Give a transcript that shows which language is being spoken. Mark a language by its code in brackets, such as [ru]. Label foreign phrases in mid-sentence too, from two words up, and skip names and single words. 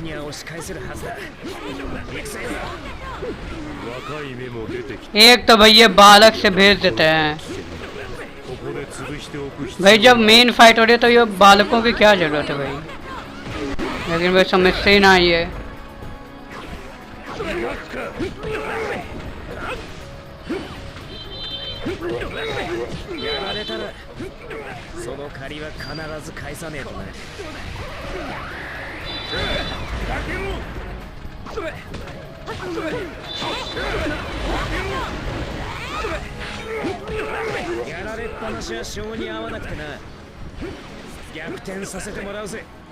[hi] एक तो भाई ये बालक से भेज देते हैं भाई। जब मेन फाइट हो रही है तो ये बालकों की क्या जरूरत है भाई, लेकिन भाई समझते ही ना ये। [ja] その借りは必ず返さねえとな。やられっぱなしは性に合わなくてな。逆転させてもらうぜ。